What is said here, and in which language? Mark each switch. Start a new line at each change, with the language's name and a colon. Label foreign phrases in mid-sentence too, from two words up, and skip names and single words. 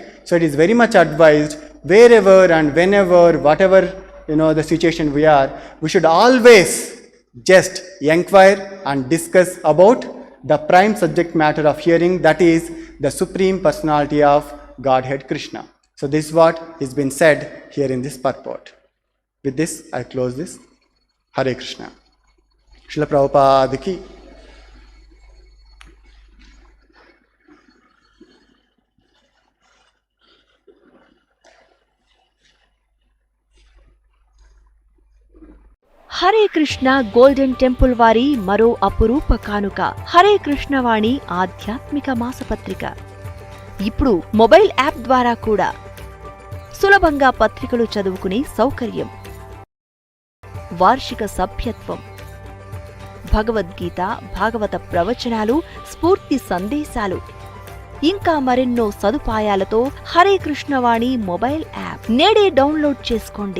English: So it is very much advised, wherever and whenever, whatever the situation we are, we should always just inquire and discuss about the prime subject matter of hearing, that is the Supreme Personality of Godhead Krishna. So this is what has been said here in this purport. With this, I close this. Hare Krishna. Srila Prabhupada ki.
Telugu: హరే కృష్ణ గోల్డెన్ టెంపుల్ వారి మరో అపురూప కానుక హరే కృష్ణ వాణి ఆధ్యాత్మిక మాసపత్రిక. ఇప్పుడు
English: mobile app
Telugu: ద్వారా కూడా సులభంగా పత్రికలు చదువుకునే సౌకర్యం, వార్షిక సభ్యత్వం, భగవద్గీత, భాగవత ప్రవచనాలు, స్ఫూర్తి సందేశాలు, ఇంకా మరెన్నో సదుపాయాలతో హరే కృష్ణ వాణి
English: mobile app
Telugu: నేడే డౌన్లోడ్ చేసుకోండి.